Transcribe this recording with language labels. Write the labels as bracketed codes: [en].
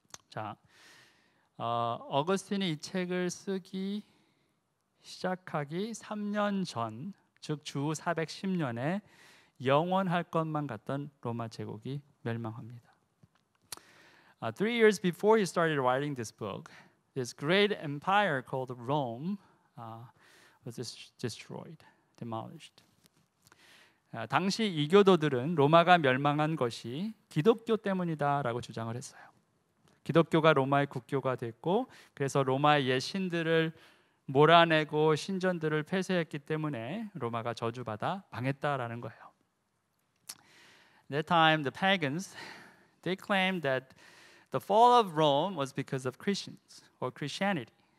[ko] 자, 어거스틴이 이 책을 쓰기 시작하기 3년 전, 즉 주 410년에 영원할 것만 같던 로마 제국이 멸망합니다. [en] 3 years before he started writing this book, this great empire called Rome was destroyed, demolished. [ko] 당시 이교도들은 로마가 멸망한 것이 기독교 때문이다라고 주장을 했어요. 기독교가 로마의 국교가 됐고, 그래서 로마의 옛 신들을 몰아내고 신전들을 폐쇄했기 때문에 로마가 저주받아 망했다라는 거예요. [en] That time, the pagans, they claimed that the fall of Rome was because of Christians or Christianity,